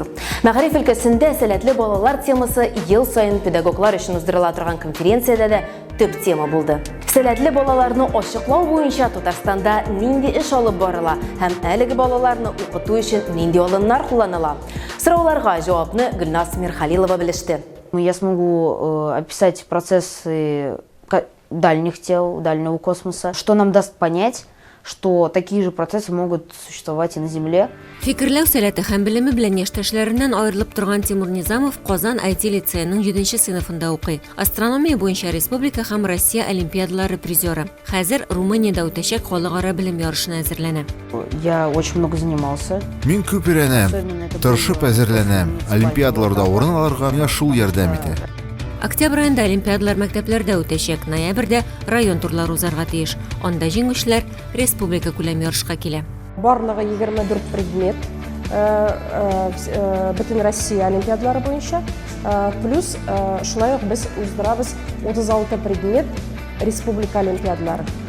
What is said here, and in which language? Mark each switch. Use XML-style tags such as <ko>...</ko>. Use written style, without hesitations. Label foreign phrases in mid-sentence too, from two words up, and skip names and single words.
<tt>Мәгариф өлкәсендә сәләтле балалар темасы ел сайын педагоглар өчен уздырыла торган конференциядә дә төп тема булды. Сәләтле балаларны ачыклау буенча Татарстанда нинди эш алып барыла һәм әлеге балаларны укыту өчен нинди алымнар кулланыла? Сорауларга җавапны Гөлназ Мирхалилова белеште.</tt> <ru>Я смогу описать процессы дальних тел, дальнего космоса, что нам даст понять, что такие же процессы могут существовать и на Земле.</ru> <tt>Фикерләү сәләте һәм белеме белән яшьтәшләреннән аерылып торган Тимур Низамов Казан IT лицейның 7нче сыйныфында укый. Астрономия буенча республика һәм Россия олимпиадалары призеры. Хәзер Румыниядә үтәчәк халыкара белем ярышына әзерләнә.</tt> <ru>Я очень много занимался.</ru> <tt>Мин күп өйрәнәм, тырышып әзерләнәм. Олимпиадаларда урын алырга миңа шул ярдәм итә. Октябрь айында олимпиадалар мәктәпләрдә үтәчәк, ноябрьдә район турлары узарга тиеш. Анда җиңүчеләр республика күләм ярышка килә. Барлыгы 24 предмет бөтен Россия олимпиадалары буенча, плюс шулай ук без уздырабыз 36 предмет республика олимпиадалары.</tt>